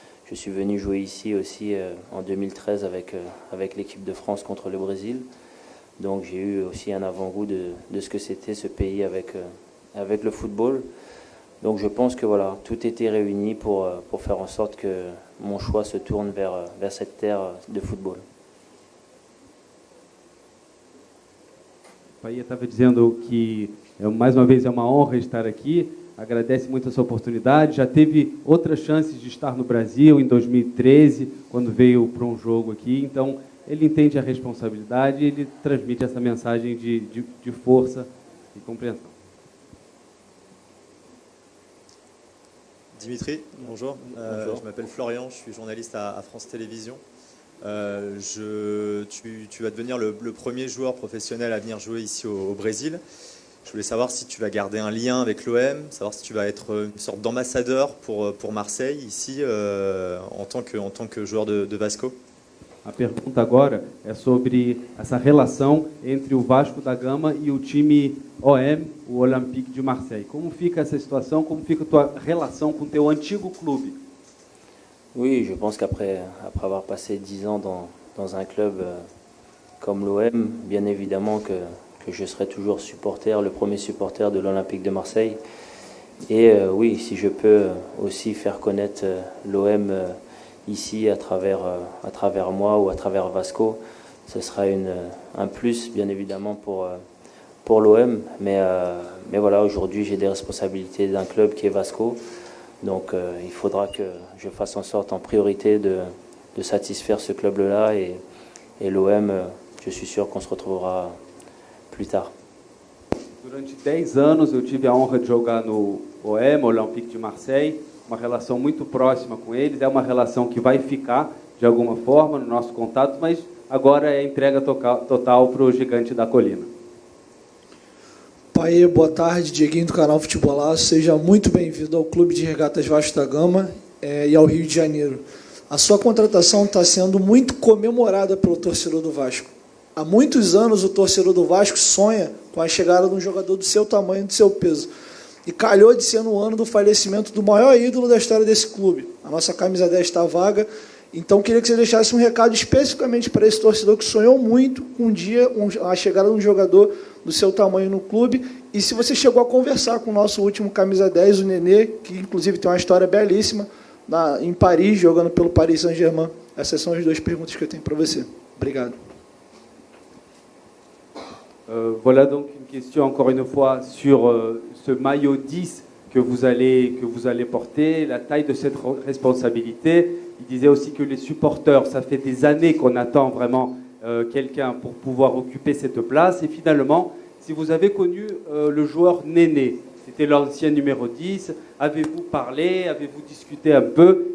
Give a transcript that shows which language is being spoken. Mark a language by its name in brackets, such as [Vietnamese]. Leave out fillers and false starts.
[French] Je suis venu jouer ici aussi en 2013 avec l'équipe de France contre le Brésil. Donc j'ai eu aussi un avant-goût de ce que c'était ce pays avec le football. Donc je pense que voilà, tout était réuni pour faire en sorte que mon choix se tourne vers cette terre de football. [Portuguese] O Paia estava dizendo que, mais uma vez, é uma honra estar aqui, agradece muito essa oportunidade, já teve outras chances de estar no Brasil em 2013, quando veio para um jogo aqui, então ele entende a responsabilidade e ele transmite essa mensagem de força e compreensão. [French] Dimitri, bonjour. Bonjour. Je m'appelle Florian, je suis journaliste à France Télévisions. Tu vas devenir le premier joueur professionnel à venir jouer ici au Brésil. Je voulais savoir si tu vas garder un lien avec l'OM, savoir si tu vas être une sorte d'ambassadeur pour Marseille ici en tant que joueur de Vasco. [Portuguese] A pergunta agora é sobre essa relação entre o Vasco da Gama e o time OM, o Olympique de Marseille. Como fica essa situação? Como fica a tua relação com o teu antigo clube? [French] Oui, je pense qu'après avoir passé 10 ans dans un club comme l'OM, bien évidemment que je serai toujours supporter, le premier supporter de l'Olympique de Marseille. Et oui, si je peux aussi faire connaître l'OM ici à travers moi ou à travers Vasco, ce sera un plus bien évidemment pour l'OM. Mais voilà, aujourd'hui j'ai des responsabilités d'un club qui est Vasco. Donc il faudra que je fasse en sorte en priorité de satisfaire ce club-là et l'OM, je suis sûr qu'on se retrouvera plus tard. [Portuguese] Durante 10 anos eu tive a honra de jogar no OM, Olympique de Marseille, uma relação muito próxima com eles, é uma relação que vai ficar de alguma forma no nosso contato, mas agora é entrega total para o Gigante da Colina. Paê, boa tarde, Dieguinho do canal Futebolaço, seja muito bem-vindo ao Clube de Regatas Vasco da Gama e ao Rio de Janeiro. A sua contratação está sendo muito comemorada pelo torcedor do Vasco. Há muitos anos o torcedor do Vasco sonha com a chegada de um jogador do seu tamanho e do seu peso. E calhou de ser no ano do falecimento do maior ídolo da história desse clube. A nossa camisa 10 está vaga, então queria que você deixasse um recado especificamente para esse torcedor que sonhou muito com um dia a chegada de um jogador do seu tamanho no clube. E se você chegou a conversar com o nosso último camisa 10, o Nenê, que inclusive tem uma história belíssima, em Paris, jogando pelo Paris Saint-Germain. Essas são as duas perguntas que eu tenho para você. Obrigado. [French] Voilà donc une question encore une fois sur ce maillot 10 que vous allez porter, la taille de cette responsabilité. Il disait aussi que les supporters, ça fait des années qu'on attend vraiment quelqu'un pour pouvoir occuper cette place. Et finalement, si vous avez connu le joueur Néné, c'était l'ancien numéro 10, avez-vous parlé, avez-vous discuté un peu?